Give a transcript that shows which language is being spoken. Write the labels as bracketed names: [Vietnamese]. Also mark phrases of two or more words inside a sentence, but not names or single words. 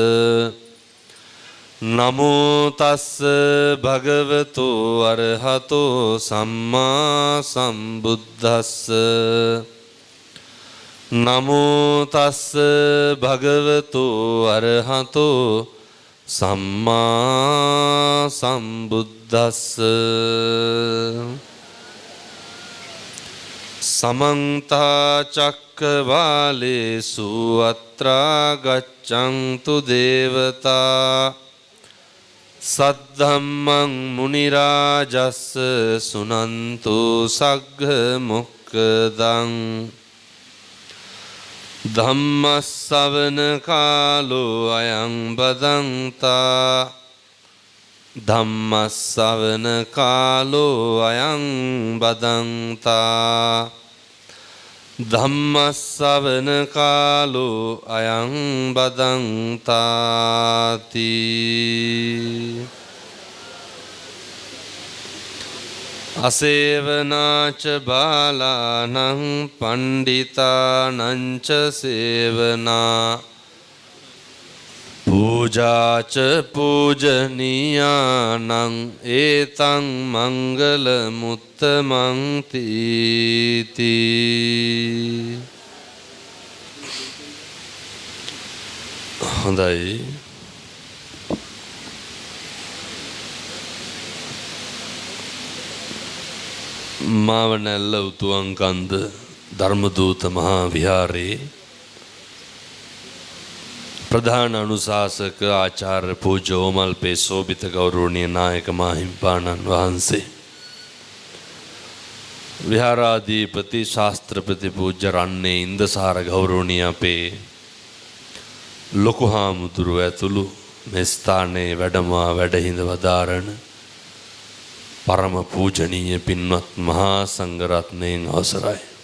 [Pali] නමෝ තස්ස භගවතෝ අරහතෝ සම්මා සම්බුද්දස්ස නමෝ තස්ස භගවතෝ අරහතෝ සම්මා සම්බුද්දස්ස समन्त चक्रवालेषु अत्रा गच्छन्तु देवता सद्धम्मं मुनिराजस् सुनन्तु सग्घ मुक्कदं धम्मස්සවන කාලෝ අයං බදන්තා ධම්මස්සවන කාලෝ අයං බදන්තා ධම්මස්සවන කාලෝ අයං බදන්තාති අසේවනාච බාලානං පණ්ඩිතානං ච සේවනා පූජාච පූජනීයානං ඒතං මංගල මුත්තමං තීති [Sinhala] හොඳයි මාවනැල්ල උතුවන්කන්ද ධර්මදූත මහා විහාරයේ ප්‍රධාන අනුශාසක ආචාර්ය පූජ්‍ය ඕමල්පේ සෝභිත ගෞරවනීය නායක මාහිම්පාණන් वහන්සේ විහාරාධිපති ශාස්ත්‍රපති පූජ්‍ය රන්නේ ඉන්දසාර ගෞරවනීය අපේ ලොකු හාමුදුරුව ඇතුළු මේ ස්ථානයේ වැඩමවා වැඩහිඳ වදාරන පරම පූජනීය පින්වත් මහා සංඝරත්නයන් අවසරයි.